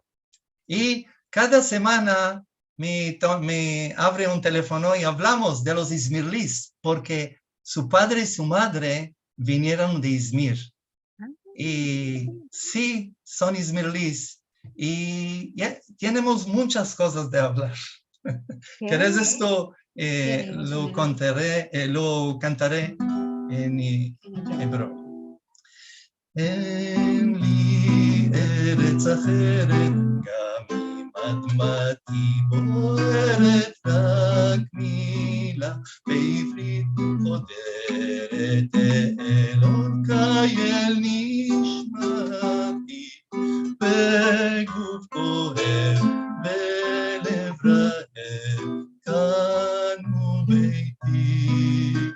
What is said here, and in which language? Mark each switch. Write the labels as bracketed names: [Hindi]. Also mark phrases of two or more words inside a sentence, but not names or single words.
[Spanish] Y cada semana me abre un teléfono y hablamos de los Izmirlis, porque su padre y su madre vinieron de Izmir. Y sí, son Izmirlis. Y tenemos muchas cosas de hablar. ¿Querés esto? Lo cantaré en hebreo. [Hebrew] אין לי ארץ אחרת, גם אם אדמתי בוערת, רק מילה בעברית חודרת, אלוקי אל נשמתי, בגוף כואב ולב רעב, כאן הוא ביתי.